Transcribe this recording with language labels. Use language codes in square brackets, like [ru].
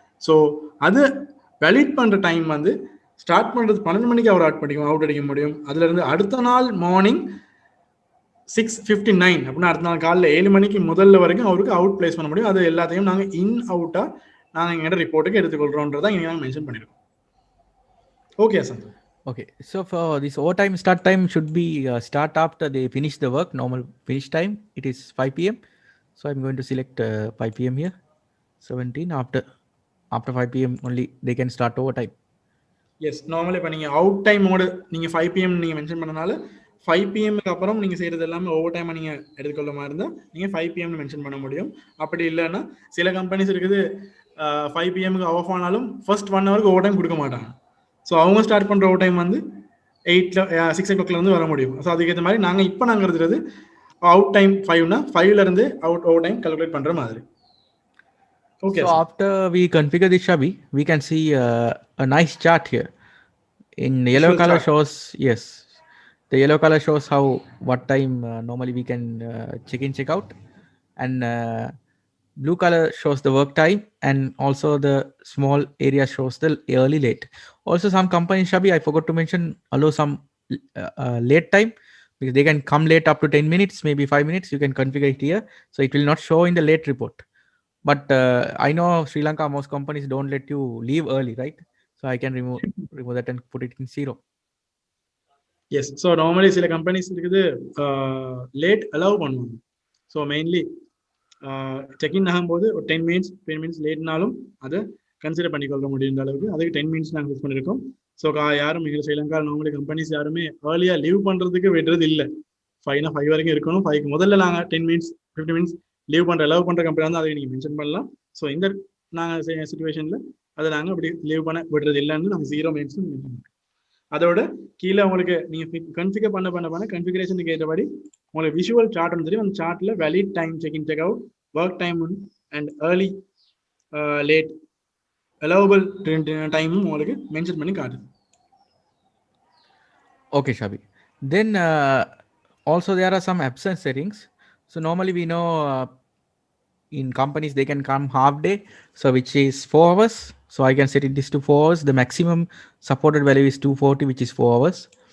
[ta] So அது valid பண்ணுற time வந்து ஸ்டார்ட் பண்ணுறது 12 மணிக்கு அவர் அவுட் அடிக்க முடியும். அதுலேருந்து அடுத்த நாள் மார்னிங் 6:59 அப்படின்னா அடுத்த நாள் காலையில் 7 மணிக்கு முதல்ல வரைக்கும் அவருக்கு அவுட் பிளேஸ் பண்ண முடியும். அது எல்லாத்தையும் நாங்கள் இன் அவுட்டாக நாங்கள் எங்கள்கிட்ட ரிப்போர்ட்டுக்கு எடுத்துக்கொள்கிறோன்றதான் இங்கே நாங்கள் மென்ஷன் பண்ணியிருக்கோம். Okay sir. [en] Okay, so for this overtime start time should be start after they finish the work. Normal finish time it is 5 p.m. So I'm going to select 5 p.m. here. 17 after 5 p.m. only they can start overtime. [ta] S, normally இப்போ நீங்கள் out டைமோடு நீங்கள் 5 PM நீங்கள் mention பண்ணனால 5 PM-க்கு அப்புறம் நீங்கள் செய்கிறது எல்லாமே over டைமாக நீங்கள் எடுத்துக்கொள்ள மாதிரி இருந்தால் நீங்கள் 5 PM மென்ஷன் பண்ண முடியும். அப்படி இல்லைன்னா சில கம்பெனிஸ் இருக்குது 5 PM-க்கு ஆஃப் ஆனாலும் ஃபர்ஸ்ட் 1 ஹவருக்கு ஓவர் டைம் கொடுக்க மாட்டாங்க. ஸோ அவங்க ஸ்டார்ட் பண்ணுற ஓவர் டைம் வந்து 6 o'clock வர முடியும். ஸோ அதுக்கேற்ற மாதிரி நாங்கள் இருக்கிறது out time 5னா 5லேருந்து over time calculate பண்ணுற மாதிரி. Okay. [en] So after we configure the Shabi, we can see a nice chart here. In yellow Visual color chart. shows, yes, the yellow color shows how what time normally we can check in, check out, and blue color shows the work time, and also the small area shows the early late. Also some companies Shabi, I forgot to mention, allow some late time because they can come late up to 10 minutes, maybe 5 minutes. You can configure it here, so it will not show in the late report. But I know Sri Lanka, most companies don't let you leave early, right? So I can remove that and put it in 0. [ta] S, so normally சில companies இருக்குது late allow பண்ணுவாங்க. So mainly check in ஆகும்போது ஒரு 10 minutes லேட்னாலும் அதை consider பண்ணிக்கொள்ள முடியுன்ற அளவுக்கு அதுக்கு 10 மினிட்ஸ் நாங்கள் யூஸ் பண்ணியிருக்கோம். ஸோ யாரும் எங்கள் ஸ்ரீலங்கா நார்மலி கம்பெனிஸ் யாருமே ஏர்லியாக லீவ் பண்ணுறதுக்கு விடுறது இல்லை. 5னா 5 வரைக்கும் இருக்கணும். 5க்கு முதல்ல நாங்கள் 10 மினிட்ஸ் 15 மினிட்ஸ் அலோவ் பண்ணுற கம்பெனி வந்து அதை நீங்கள் மென்ஷன் பண்ணலாம். ஸோ இந்த நாங்கள் சுச்சுவேஷனில் அதை நாங்கள் அப்படி லீவ் பண்ண விடுறது இல்லைன்னு நாங்கள் 0 மினிட்ஸ் மென்ஷன் பண்ணுறோம். அதோட கீழே உங்களுக்கு நீங்கள் கன்ஃபிகர் பண்ண கன்ஃபிகரேஷனுக்கு ஏற்றபடி உங்களுக்கு விஷுவல் சார்ட் ஒன்று தெரியும். அந்த சார்ட்டில் valid time check in check out, work time and early late allowable டைமும் உங்களுக்கு மென்ஷன் பண்ணி காட்டுது. Okay, Shabi. [en] Then also there are some absence settings. So normally we know in companies they can come half day, so which is 4 hours. So I can set it this to 4 hours. The maximum supported value is 240, which is 4 hours.